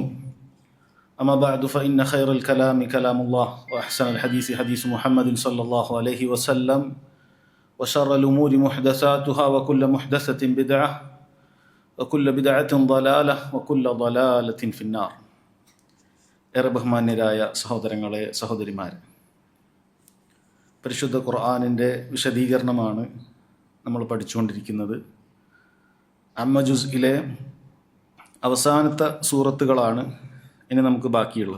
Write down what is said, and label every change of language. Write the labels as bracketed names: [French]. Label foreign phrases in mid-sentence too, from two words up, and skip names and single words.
[Arabic] أما بعد فإن خير الكلام كلام الله وأحسن الحديث حديث محمد صلى الله عليه وسلم وشر الأمور محدثاتها وكل محدثة بدعة وكل بدعة ضلالة وكل ضلالة في النار. [Malayalam] ഏറെ ബഹുമാന്യരായ സഹോദരങ്ങളെ, സഹോദരിമാരെ, പരിശുദ്ധ ഖുർആനിൻ്റെ വിശദീകരണമാണ് നമ്മൾ പഠിച്ചുകൊണ്ടിരിക്കുന്നത്. അമ്മ ജുസ്ഇലെ അവസാനത്തെ സൂറത്തുകളാണ് ഇനി നമുക്ക് ബാക്കിയുള്ളത്.